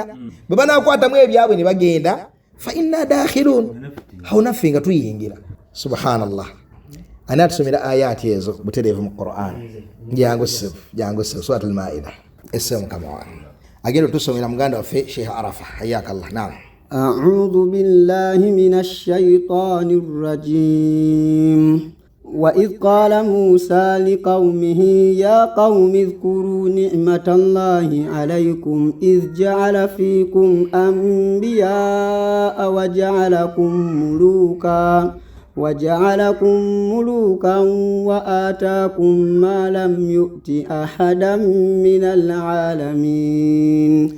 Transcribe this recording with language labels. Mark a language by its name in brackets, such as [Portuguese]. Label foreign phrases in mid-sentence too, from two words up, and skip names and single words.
[Ganda] Bwe banaakwatamu ebyabwe ne bagenda, [Arabic] فإنا داخلون, [Ganda] haunaffe nga tuyingira. Subhanallah. Ani atusomera ayati ezo butereevu mu Qur'an? Jangu suratul Maida essemu kama agenda tusomera muganda waffe Sheikh Arafa. [Arabic] حياك الله. نعم. أعوذ بالله من الشيطان الرجيم. وإذ قال موسى لقومه يا قوم اذكروا نعمة الله عليكم إذ جعل فيكم أنبياء وجعلكم ملوكا وآتاكم ما لم يؤت أحدا من العالمين.